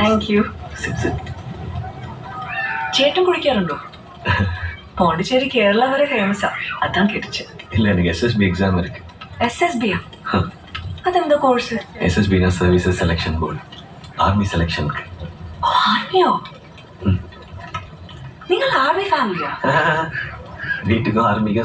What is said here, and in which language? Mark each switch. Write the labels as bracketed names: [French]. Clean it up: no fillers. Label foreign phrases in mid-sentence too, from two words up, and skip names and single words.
[English] thank you. Sit, sit. [Malayalam] ചേട്ടൻ കുടിക്കാറുണ്ടോ? പോണ്ടിച്ചേരി കേരള വരെ ഫേമസാ, അതാ കേട്ടിച്ച്. [Tamil] இல்ல எனக்கு [English] SSB exam [Tamil] இருக்கு. [Malayalam] SSB യാ? അതെന്താ കോഴ്സ്? [English] SSB னா Services Selection Board. Army selectionക്ക്. [Malayalam] ആർമിയോ? നിങ്ങൾ [English] army familyയാ? [Tamil] வீட்டுக்கும் ஆர்மிக்கும்